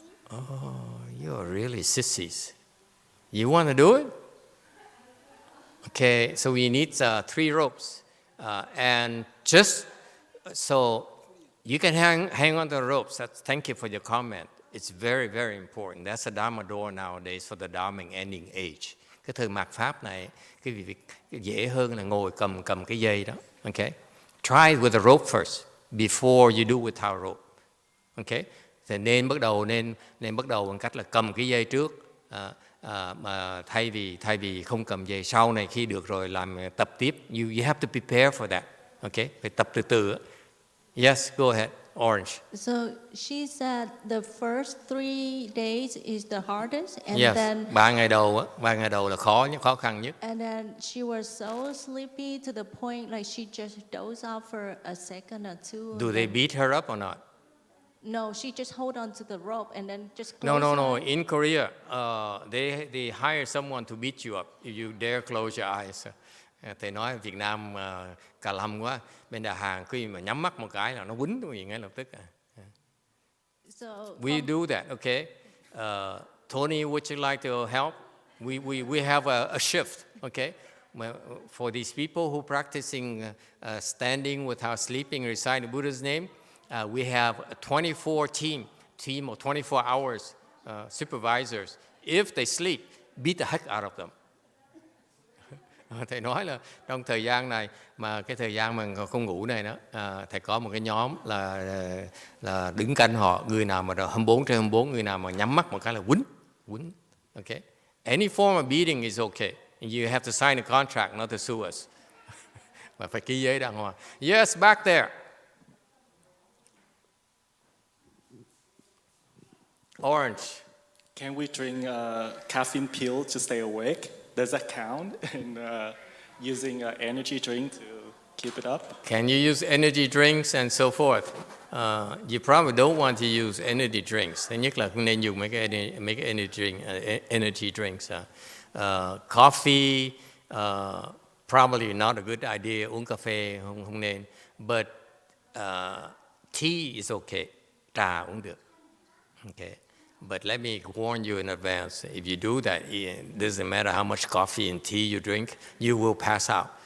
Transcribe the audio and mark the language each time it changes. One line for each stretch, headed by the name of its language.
English: Oh, you're really sissies. You want to do it? Okay, so we need 3 ropes, and just so you can hang on to the ropes. Thank you for your comment. It's very, very important. That's a Dharma door nowadays for the Dharmic ending age.
Vietnamese: Cái thời mạt pháp này, cái việc dễ hơn là ngồi cầm cái dây đó.
English: Okay, try it with a rope first before you do without rope.
Vietnamese: Okay, thì nên bắt đầu bằng cách là cầm cái dây trước, mà thay vì không cầm dây sau này khi được rồi làm tập tiếp.
English: You have to prepare for that.
Vietnamese: Okay, phải tập từ từ.
English: Yes, go ahead,
Vietnamese: Orange.
English: So she said the first 3 days is the hardest, and yes, then
Vietnamese: 3 ngày đầu là khó khăn nhất.
English: And then she was so sleepy to the point like she just dozed off for a second or two. Do they beat her up or not? No, she just hold on to the rope and then just No. close her. In Korea, they hire someone to beat you up if you dare close your eyes.
Vietnamese: Thầy nói Việt Nam cà lâm quá. Bên Đà Hàn khi mà nhắm mắt một cái là nó quýnh tôi ngay lập tức.
English: So We do that, okay? Tony, would you like to help? We have a shift, okay? For these people who practicing standing without sleeping, reciting Buddha's name, we have a 24 team of 24 hours supervisors. If they sleep, beat the heck out of them.
Vietnamese: Thầy nói là trong thời gian này mà cái thời gian mà không ngủ này đó, thầy có một cái nhóm là đứng canh họ, người nào mà 24/24, người nào mà nhắm mắt một cái là quýnh.
English: Okay, any form of beating is okay. You have to sign a contract not to sue us.
Vietnamese: Mà phải ký giấy đàng hoàng.
English: Yes, back there. Orange. Can we drink caffeine pill to stay awake? Does that count? And using energy drink to keep it up? Can you use energy drinks and so forth? You probably don't want to use energy drinks.
Vietnamese: Thứ nhất là không nên dùng mấy cái energy drinks.
English: Coffee, probably not a good idea.
Vietnamese: Uống cà phê không nên.
English: But tea is okay.
Vietnamese: Trà uống được. Okay.
English: But let me warn you in advance. If you do that, it doesn't matter how much coffee and tea you drink, you will pass out.